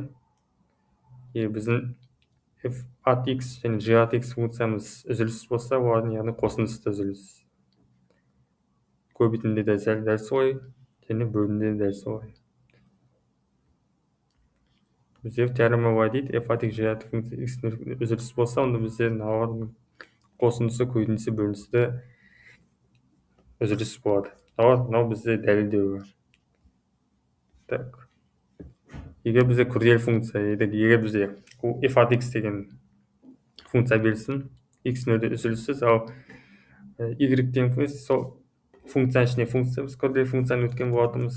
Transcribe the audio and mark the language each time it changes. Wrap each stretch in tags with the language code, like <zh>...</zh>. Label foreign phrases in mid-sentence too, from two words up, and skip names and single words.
<kk>Біздің</kk> <en>f at x</en> <kk>және</kk> <en>g at x</en> <kk>функциямыз үзіліссіз болса, олардың яғни қосындысы үзіліс. Көбейтінде де дәл солай, және бөлінде де дәл солай. Бізде теорема былай дейді,</kk> <en>f at x, g at</en> <kk>функция x үзіліссіз болса, онда бізде олардың қосындысы, көбейтіндісі, бөлінісі үзіліссіз болады. Мынау бізде дәлелдеу бар. Так. Егер бізде күрделі функция, егер бізде</kk> <en>f at x</en> <kk>деген функция берілсін, x нөлде үзіліссіз, ал y деген функция, сол функцияның ішіне функция, біз күрделі функцияны өткен болатынбыз.</kk>